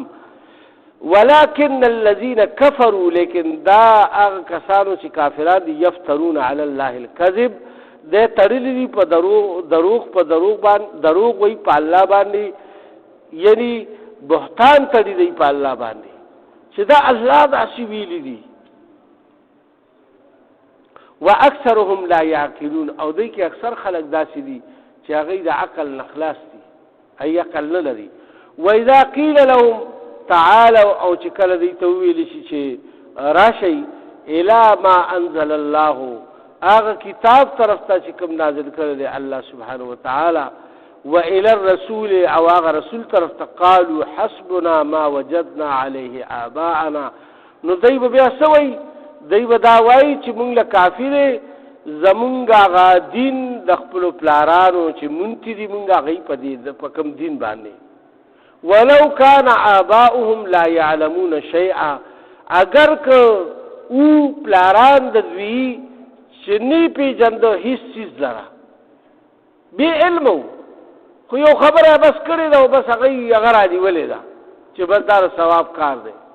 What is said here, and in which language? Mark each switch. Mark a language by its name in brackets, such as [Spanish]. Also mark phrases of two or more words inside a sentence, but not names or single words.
[Arabic] ولکن الذین کفروا، [Pashto] لیکن دا هغه کسانو چې کافران دي، [Arabic] یفترون علی الله الکذب، [Pashto] دی تړلي دي په دروغ وایي په الله باندې، یعنی بهتان تړي دی په الله باندې چې دا الله داسې ویلي دي. [Arabic] واکثرهم لا یعقلون، [Pashto] او دوی کې اکثر خلک داسې دي چې هغوی د عقل نه خلاص دي، هغوی عقل نه لري. [Arabic] واذا قیل لهم تعالوا، [Pashto] او چې کله دوی ته وویلی شي چې راشئ [Arabic] الی ما انزل الله، [Pashto] هغه کتاب طرف ته چې کوم نازل کړی دی الله سبحانه وتعالی، [Arabic] و الى الرسول، [Pashto] او هغه رسول طرف ته، [Arabic] قالوا حسبنا ما وجدنا علیه آباءنا، [Pashto] نو دوی به بیا څه وایي؟ دوی به دا وایي چې مونږ له کافي دی زمونږ هغه دین د خپلو پلارانو چې مونتی دي مونږ هغوی په کوم دین باندې. [Arabic] ولو کان آباؤهم لا یعلمون شیئا، [Pashto] اگر که او پلاران د دوی چې نه پېژنده هیڅ څیز لره، بې علم و، خو یو خبره بس کړې ده او بس هغوی هغه رانیولې ده چې بس دا د ثواب کار دی.